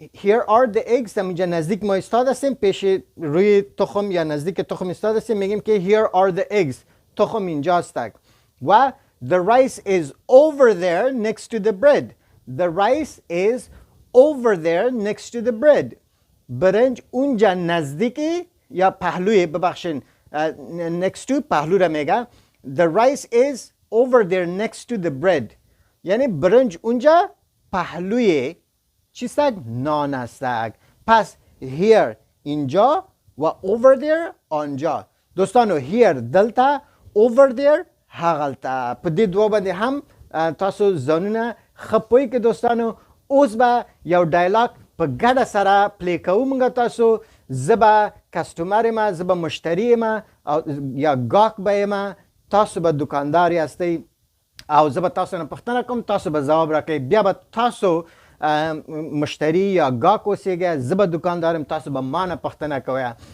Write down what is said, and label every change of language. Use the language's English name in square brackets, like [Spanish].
[English] here are the eggs [Persian] اینجا نزدیک ما ایستاد هستیم، پیش روی تخم یا نزدیک تخم ایستاد هستیم، میگیم که here are the eggs تخم اینجا هسته. [English] و the rice is over there next to the bread. the rice is over there next to the bread. [Persian] برنج اونجا نزدیکی یا پهلوی، ببخشین next to پهلو را میگه. [English] the rice is over there next to the bread [Persian] یعنی برنج اونجا پهلوی چیستک؟ نان هستک. پس here اینجا و over there آنجا. [Pashto] دوستانو here دلته، over there هغلته. په دې دوه باندې هم تاسو ځانونه ښه پوهی که دوستانو. اوس به یو ډایلاګ په ګډه سره پلی کوو موږ تاسو. زه به کسټمر یم، زه به مشتری یم یا ګاهک به یم، تاسو به دکاندار یاستئ او زه به تاسو نه پوښتنه کوم، تاسو به ځواب راکړئ. بیا به تاسو مشتری یا ګاهک اوسیږئ، زه به دکاندار یم، تاسو به ما نه پوښتنه کوئ.